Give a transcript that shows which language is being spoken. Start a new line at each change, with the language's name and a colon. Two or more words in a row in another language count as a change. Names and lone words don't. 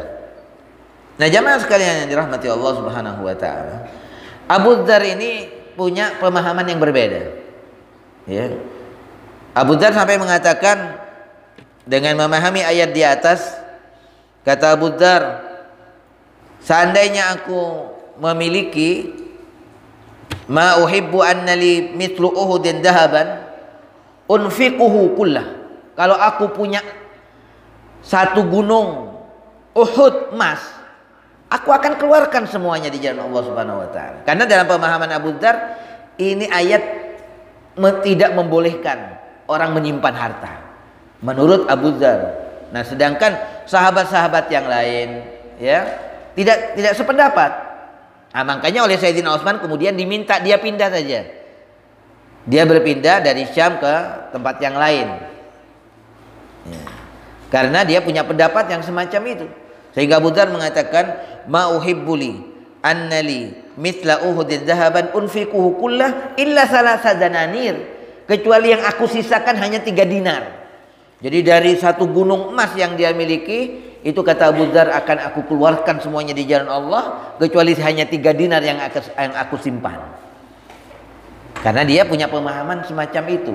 Indonesian: Nah, jamaah sekalian yang dirahmati Allah
Arabic: سبحانه وتعالى,
Indonesian: Abu Dzar ini punya pemahaman yang berbeda, ya. Abu Dzar sampai mengatakan, dengan memahami ayat di atas, kata Abu Dzar, seandainya aku memiliki
Arabic: ما أحب أن لي مثل أحد ذهبا أنفقه كله.
Indonesian: Kalau aku punya satu gunung Uhud emas, aku akan keluarkan semuanya di jalan Allah
Arabic: سبحانه وتعالى.
Indonesian: Karena dalam pemahaman Abu Dzar, ini ayat tidak membolehkan orang menyimpan harta menurut Abu Dzar. Nah, sedangkan sahabat-sahabat yang lain, ya, tidak sependapat. Nah, makanya oleh Sayyidina Utsman kemudian diminta dia pindah saja. Dia berpindah dari Syam ke tempat yang lain, ya, karena dia punya pendapat yang semacam itu. Sehingga Abu Dzar mengatakan,
Arabic: ما أحب لي أن لي مثل أحد ذهبا أنفقه كله إلا ثلاثة دنانير.
Indonesian: Kecuali yang aku sisakan hanya 3 dinar. Jadi dari satu gunung emas yang dia miliki, itu kata Abu Dzar akan aku keluarkan semuanya di jalan Allah, kecuali hanya 3 dinar yang aku simpan. Karena dia punya pemahaman semacam itu.